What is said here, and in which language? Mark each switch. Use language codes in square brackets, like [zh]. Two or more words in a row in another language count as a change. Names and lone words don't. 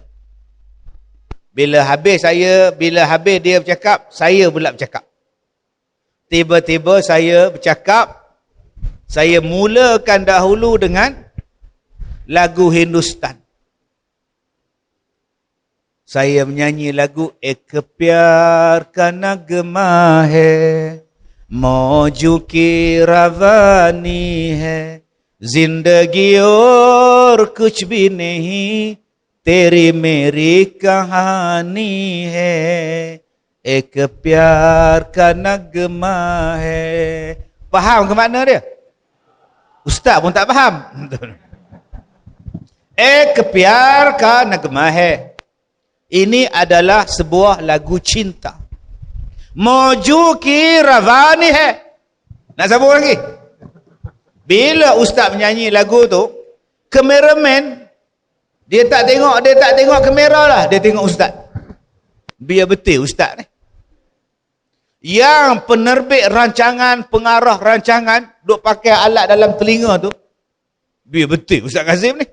[ms] Bila habis dia bercakap, saya pula bercakap. Tiba-tiba saya bercakap, saya mulakan dahulu dengan lagu Hindustan. Saya menyanyi lagu Ek Pyar Ka Nagma Hai, Mauju Ki Ravani Hai, [hi] Zindagi और कुछ भी नहीं तेरी मेरी कहानी है एक प्यार का नगमा है. [ms] Faham ke makna dia? Ustaz pun tak faham. [hi] एक प्यार का नगमा है. [ms] Ini adalah sebuah lagu cinta. [hi] मौजों की रवानी है. [ms] Nak sambung lagi? Bila ustaz menyanyi lagu tu, kameraman dia tak tengok kamera lah, dia tengok ustaz. Biar betul ustaz ni. Yang penerbit rancangan, pengarah rancangan duk pakai alat dalam telinga tu, biar betul Ustaz Kazim ni.